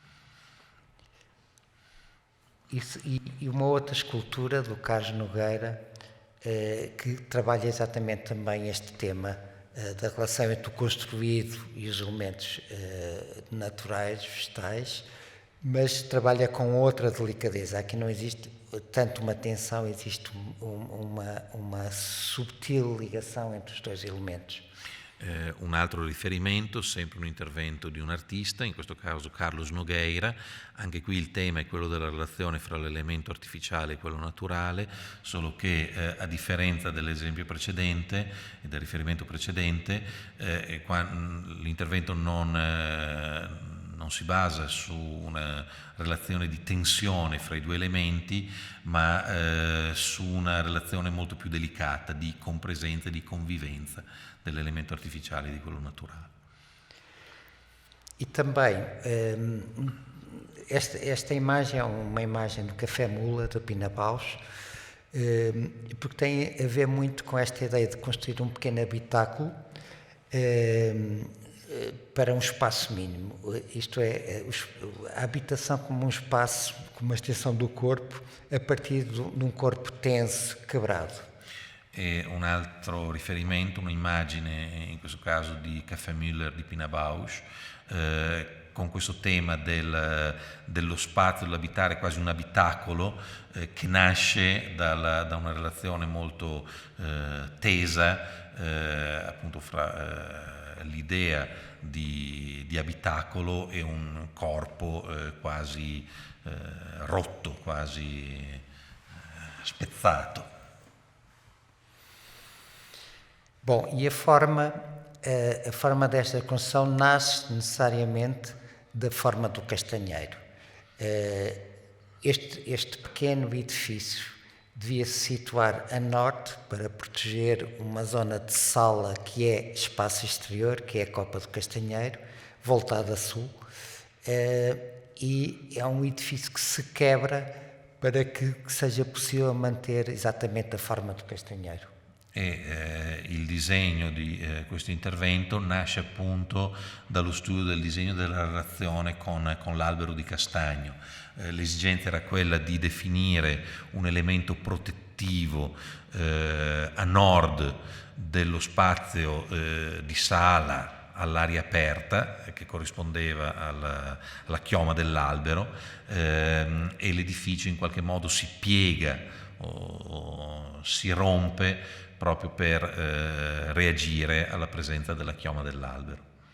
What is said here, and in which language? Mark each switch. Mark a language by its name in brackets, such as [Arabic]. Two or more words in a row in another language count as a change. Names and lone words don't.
[Portuguese] E uma outra escultura do Carlos Nogueira que trabalha exatamente também este tema da relação entre o construído e os elementos naturais, vegetais, mas trabalha com outra delicadeza. Aqui não existe tanto uma tensão, existe uma subtil ligação entre os dois elementos. [Italian] Un altro riferimento, sempre un intervento di un artista, in questo caso Carlos Nogueira. Anche qui il tema è quello della relazione fra l'elemento artificiale e quello naturale, solo che a differenza dell'esempio precedente e del riferimento precedente, l'intervento non si basa su una relazione di tensione fra i due elementi, ma su una relazione molto più delicata di compresenza e di convivenza dell'elemento artificiale e di quello naturale. [Portuguese] E também, esta imagem é uma imagem do Café Mula, da Pina Bausch, porque tem a ver muito com esta ideia de construir um pequeno habitáculo para um espaço mínimo, isto é, a habitação como um espaço, como uma extensão do corpo, a partir de um corpo tenso, quebrado. [Italian] E un altro riferimento, un'immagine, in questo caso di Café Müller di Pina Bausch, con questo tema dello spazio, dell'abitare, quasi un abitacolo, che nasce da una relazione molto tesa, appunto fra l'idea di abitacolo e un corpo quasi rotto, quasi spezzato. [Portuguese] Bom, e a forma desta construção nasce necessariamente da forma do castanheiro. Este pequeno edifício devia se situar a norte para proteger uma zona de sala que é espaço exterior, que é a Copa do Castanheiro, voltada a sul, e é um edifício que se quebra para que seja possível manter esattamente a forma do castanheiro. [Italian] Il disegno di questo intervento nasce appunto dallo studio del disegno della relazione con l'albero di castagno. L'esigenza era quella di definire un elemento protettivo a nord dello spazio di sala all'aria aperta, che corrispondeva alla chioma dell'albero, e l'edificio in qualche modo si piega o si rompe proprio per reagire alla presenza della chioma dell'albero.